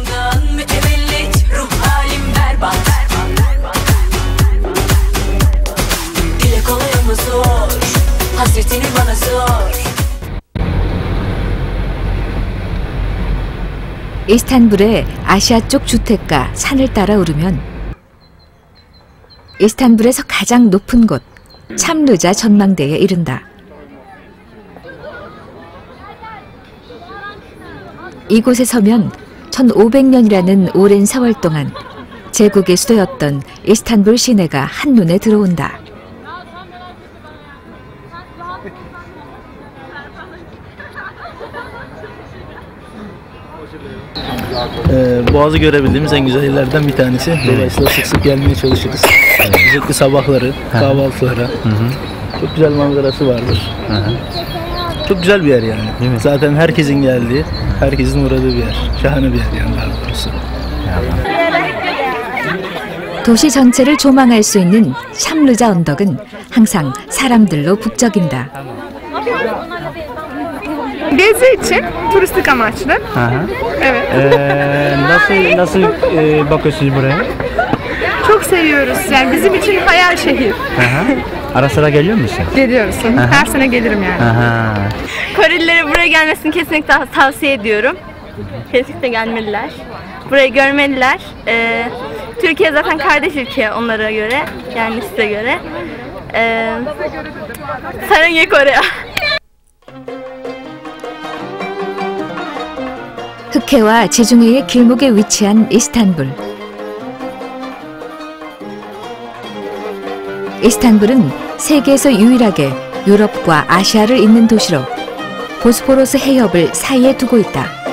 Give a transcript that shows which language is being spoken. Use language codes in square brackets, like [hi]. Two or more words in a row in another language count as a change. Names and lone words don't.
[ko] 이스탄불의 아시아 쪽 주택가 산을 따라 오르면 이스탄불에서 가장 높은 곳 참르자 전망대에 이른다. 이곳에 서면 1500년이라는 오랜 세월 동안 제국의 수도였던 이스탄불 시내가 한눈에 들어온다. [tr] Boğaz'ı görebildiğimiz en güzel yerlerden bir tanesi. Dolayısıyla sık sık gelmeye çalışırız. Özellikle sabahları, kahvaltılara. Çok güzel manzarası vardır. Çok güzel bir yer yani. Zaten herkesin geldiği, herkesin uğradığı bir yer. Şahane bir yer yani daha doğrusu. [ko] 도시 전체를 조망할 수 있는 참르자 언덕은 항상 사람들로 북적인다. [tr] Gezi için, turistik amaçlı. Evet. Nasıl bakıyorsunuz buraya? Çok seviyoruz. Yani bizim için hayal şehir. Ara sıra geliyor musun? Geliyoruz. Her sene gelirim yani. Korelilere buraya gelmesini kesinlikle tavsiye ediyorum. Kesinlikle gelmeliler. Burayı görmeliler. Türkiye zaten kardeş ülke onlara göre, yani size göre. [ko] 사랑해 Kore. 흑해와 지중해의 길목에 위치한 이스탄불. 이스탄불은 세계에서 유일하게 유럽과 아시아를 잇는 도시로 보스포러스 해협을 사이에 두고 있다.